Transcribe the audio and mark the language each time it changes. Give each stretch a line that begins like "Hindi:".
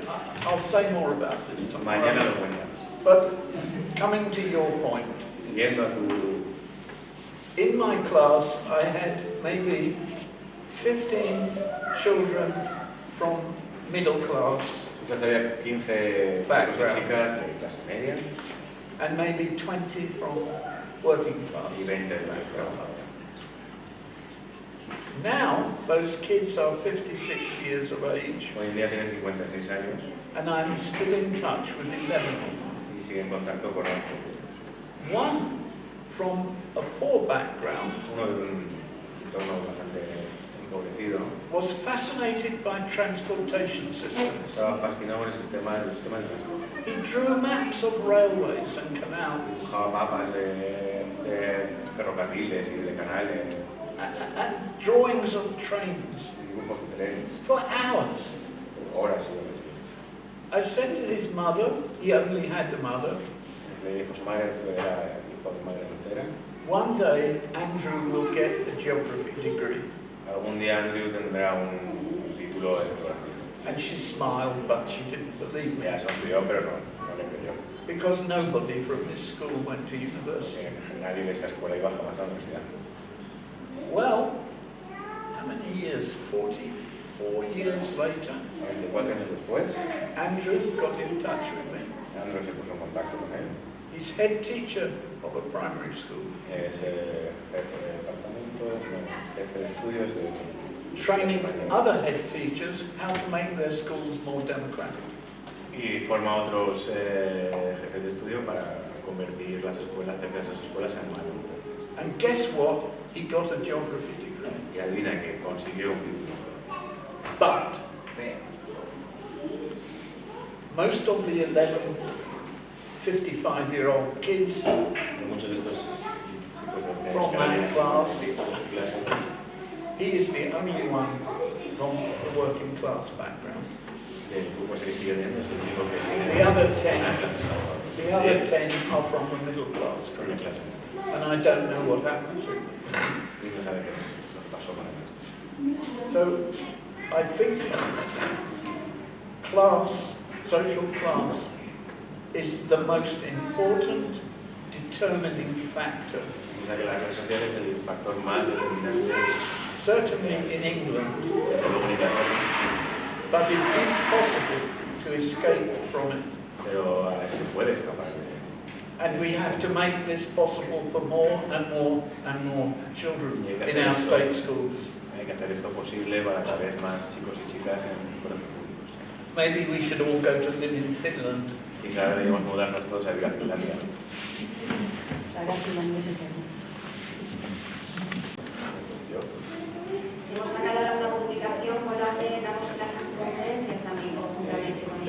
English: Yeah, I'll say more about this
Spanish: Mañana
English: tomorrow.
Spanish: lo cuentas.
English: But coming to your point,
Spanish: Yendo a tu...
English: in my class I had maybe 15 children from middle class
Spanish: Su clase había 15 chicos y chicas de clase media
English: and maybe 20 from working class.
Spanish: y 20 de clase trabajadora.
English: Now those kids are 56 years of age
Spanish: Hoy en día tienen 56 años
English: and I'm still in touch with 11 of them.
Spanish: y siguen en contacto con 11.
English: One from a poor background
Spanish: Uno de un entorno bastante empobrecido
English: was fascinated by transportation systems.
Spanish: estaba fascinado con el sistema de transporte.
English: He drew maps of railways and canals
Spanish: Dibujaba mapas de ferrocarriles y de canales,
English: and drawings of trains
Spanish: dibujos de trenes,
English: for hours.
Spanish: horas y horas.
English: I said to his mother, he only had a mother,
Spanish: Le dijo su madre, era hijo de madre soltera.
English: one day Andrew will get a geography degree.
Spanish: Algún día Andrew tendrá un título de geografía.
English: And she smiled, but she didn't believe me.
Spanish: Ya sonrió, pero no le creyó.
English: Because nobody from this school went to university.
Spanish: Nadie de esa escuela iba jamás a la universidad.
English: Well, how many years? 44 years later,
Spanish: 24 años después,
English: Andrew got in touch with me.
Spanish: Andrew se puso en contacto con él.
English: He's head teacher of a primary school,
Spanish: Es jefe de departamento, es jefe de estudios de
English: training other head teachers how to make their schools more democratic.
Spanish: y forma a otros jefes de estudio para convertir las escuelas, hacer que esas escuelas sean más democráticas.
English: And guess what? He got a geography degree.
Spanish: Y adivina que consiguió un título.
English: But most of the 11 55-year-old kids
Spanish: Muchos de estos chicos de 11 años
English: From
Spanish: que
English: that
Spanish: habían
English: class.
Spanish: elegido su clase,
English: he is the only one from the working class background.
Spanish: el grupo ese que sigue teniendo es el único que tiene
English: The other 10,
Spanish: una clase trabajadora.
English: the other 10 are from the middle class
Spanish: Son de clase media.
English: and I don't know what happened to them.
Spanish: Y no sabe qué pasó con el resto.
English: So I think class, social class, is the most important determining factor.
Spanish: Piensa que la clase social es el factor más determinante
English: Certainly in England,
Spanish: desde luego en Inglaterra,
English: but it is possible to escape from it.
Spanish: pero se puede escapar de él.
English: And we have to make this possible for more and more and more children in our state schools.
Spanish: Hay que hacer esto posible para cada vez más chicos y chicas en colegios públicos.
English: Maybe we should all go to live in Finland.
Spanish: Quizá deberíamos mudarnos todos a vivir a Finlandia. Ahora finlandeses aquí. Yo, Hemos sacado ahora una publicación con la que damos clases y conferencias también conjuntamente con ellos.